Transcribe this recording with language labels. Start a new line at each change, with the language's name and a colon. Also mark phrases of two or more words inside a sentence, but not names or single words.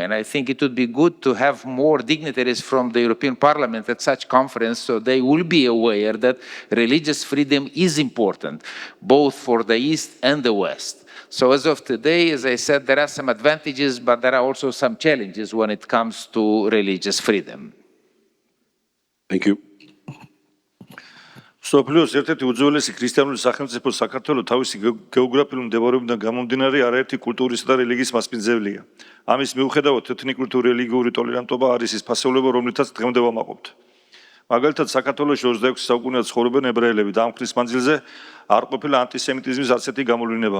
English: And I think it would be good to have more dignitaries from the European Parliament at such conference, so they will be aware that religious freedom is important, both for the East and the West. So as of today, as I said, there are some advantages, but there are also some challenges when it comes to religious freedom. Thank you.
Georgian: მსოფლიოს ერთ-ერთი უძველესი ქრისტიანული სახელმწიფო საქართველო თავისი გეოგრაფიული მდებარეობიდან გამომდინარე არაერთი კულტურისა და რელიგიის მასპინძელია. ამის მიუხედავად ეთნიკური თუ რელიგიური ტოლერანტობა არის ის ფასეულობა, რომლითაც დღემდე ვამაყობთ. მაგალითად, საქართველოში 26 საუკუნეა ცხოვრობენ ებრაელები და ამ ხნის მანძილზე არ ყოფილა ანტისემიტიზმის ასეთი გამოვლენა.